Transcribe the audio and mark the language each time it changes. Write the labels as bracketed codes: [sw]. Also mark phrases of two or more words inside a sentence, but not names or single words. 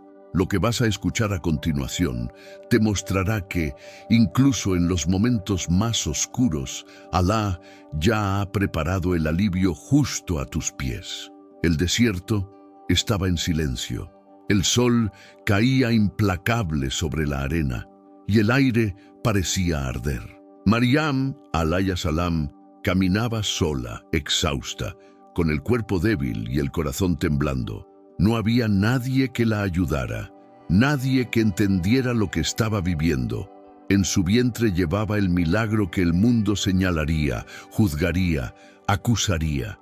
[es] Lo que vas a escuchar a continuación te mostrará que, incluso en los momentos más oscuros, Alá ya ha preparado el alivio justo a tus pies. El desierto estaba en silencio. El sol caía implacable sobre la arena y el aire parecía arder. [ar] Maryam, عليها السلام, [es] caminaba sola, exhausta, con el cuerpo débil y el corazón temblando. No había nadie que la ayudara, nadie que entendiera lo que estaba viviendo. En su vientre llevaba el milagro que el mundo señalaría, juzgaría, acusaría.